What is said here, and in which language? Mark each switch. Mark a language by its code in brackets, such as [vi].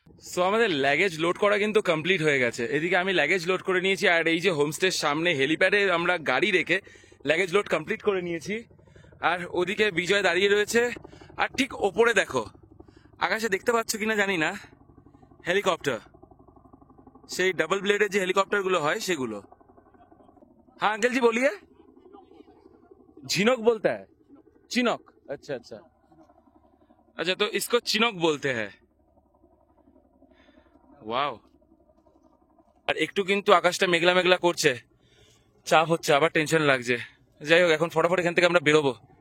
[bn] So আমাদের luggage load করা কিন্তু কমপ্লিট হয়ে গেছে। এদিকে আমি লাগেজ লোড করে নিয়েছি, আর এই যে হোমস্টের সামনে হেলিপ্যাডে আমরা গাড়ি রেখে লাগেজ লোড কমপ্লিট করে নিয়েছি। আর ওদিকে বিজয় দাঁড়িয়ে রয়েছে, আর ঠিক ওপরে দেখো আকাশে, দেখতে পাচ্ছ কিনা জানি না, হেলিকপ্টার, সেই ডাবল ব্লেডের যে হেলিকপ্টার গুলো হয় সেগুলো। [hi] হ্যাঁ अंकल जी बोलिए। झिनोक बोलता है, चिनोक। अच्छा, तो इसको चिनोक बोलते हैं। [bn] ওয়াও। আর একটু কিন্তু আকাশটা মেঘলা মেঘলা করছে, চাপ হচ্ছে, আবার টেনশন লাগছে। যাই হোক, এখন ফটাফট এখান থেকে আমরা বেরোবো।